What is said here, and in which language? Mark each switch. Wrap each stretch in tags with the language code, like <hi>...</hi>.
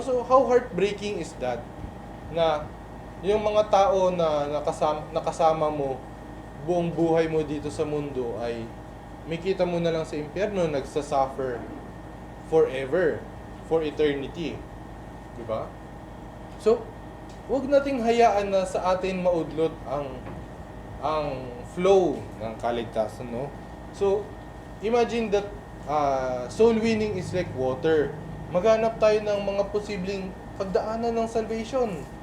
<tl>So how heartbreaking is that, na yung mga tao na nakasama mo buong buhay mo dito sa mundo ay makita mo na lang sa impyerno, nagsasuffer forever,</tl> <en>for eternity.</en> <tl>Diba? So, huwag nating hayaan na sa atin maudlot ang flow ng kaligtasan, no?</tl> <en>So, imagine that soul winning is like water.</en> <tl>Maghanap tayo ng mga posibleng pagdaanan ng salvation.</tl>